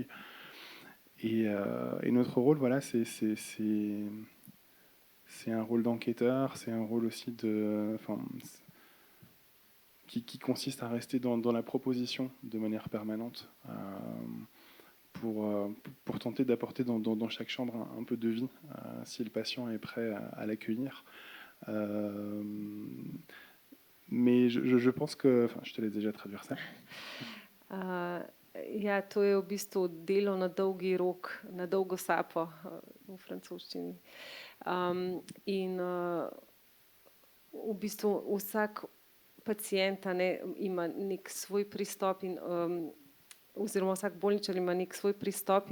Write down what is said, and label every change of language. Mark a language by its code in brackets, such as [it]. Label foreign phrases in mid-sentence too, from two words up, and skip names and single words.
[fr] Et notre rôle, voilà, c'est un rôle d'enquêteur, c'est un rôle aussi qui consiste à rester dans la proposition de manière permanente. Pour tenter d'apporter dans chaque chambre un peu de vie, si le patient est prêt à l'accueillir. Mais je pense que, enfin, je te laisse déjà traduire ça. [sl] Ja, to je v bistvu delo na dolgi rok, na dolgo sapo v francoščini. In v bistvu vsak pacient ima nek svoj pristop in oziroma vsak bolničar ima nek svoj pristop